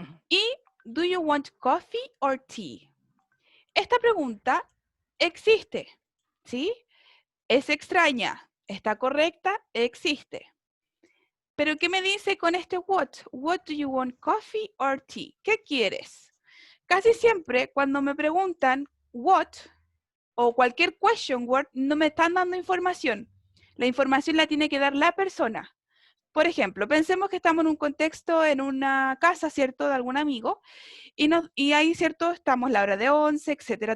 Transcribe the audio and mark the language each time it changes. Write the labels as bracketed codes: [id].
[es] Y [en] do you want coffee or tea? [es] Esta pregunta existe, ¿sí? Es extraña. ¿Está correcta? Existe. Pero ¿qué me dice con este what? [en] What do you want, coffee or tea? [es] ¿Qué quieres? Casi siempre cuando me preguntan what o cualquier question word no me están dando información. La información la tiene que dar la persona. Por ejemplo, pensemos que estamos en un contexto, en una casa, ¿cierto? De algún amigo y ahí, ¿cierto? Estamos la hora de 11, etcétera.